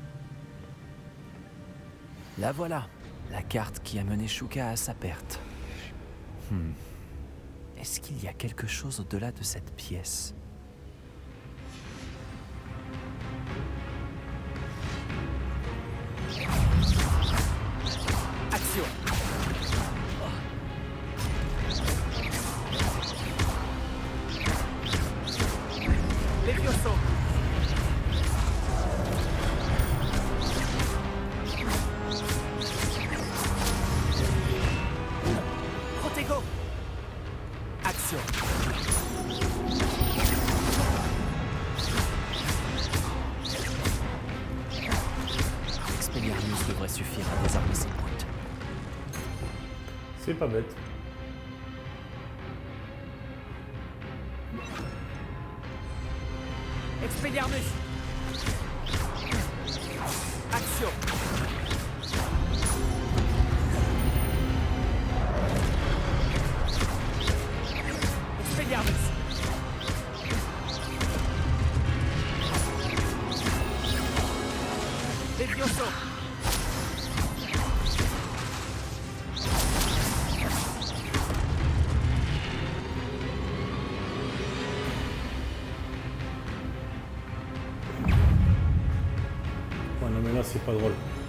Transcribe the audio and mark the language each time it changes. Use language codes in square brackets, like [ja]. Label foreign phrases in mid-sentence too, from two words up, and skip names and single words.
[fr] La voilà, la carte qui a mené Shuka à sa perte. Est-ce qu'il y a quelque chose au-delà de cette pièce? Action! Levioso! Protego! Action! Expelliarmus devrait suffire à désarmer ses brutes. C'est pas bête. Expelliarmus! Action! Expelliarmus! Levioso! Ouais, non, mais là, c'est pas drôle.